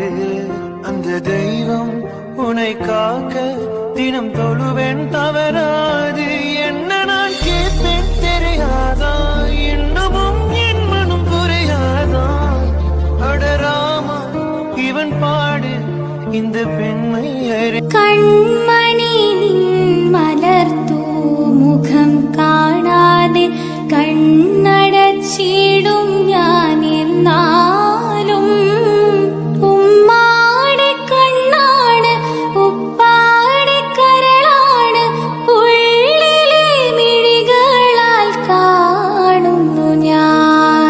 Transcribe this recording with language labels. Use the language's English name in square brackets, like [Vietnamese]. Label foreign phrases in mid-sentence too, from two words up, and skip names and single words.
[Tamil] அந்த தெய்வம் உன்னை காக்க தினம் தொழுவேன் தவறாது. என்ன நான் கேட்பேன் தெரியாதா, இன்னமும் என் மனம் புரியாதா. அடராமா இவன் பாடு இந்த பெண்மை [Malayalam] കൺമണി നിൻ മലർത്തൂ മുഖം കാണാതെ കണ്ണടച്ചിടും ഞാൻ എന്നാലും. ഉമ്മാടെ കണ്ണാണ് ഉപ്പാടെ കരളാണ് ഉള്ളിലെ മിഴികളാൽ കാണുന്നു ഞാൻ.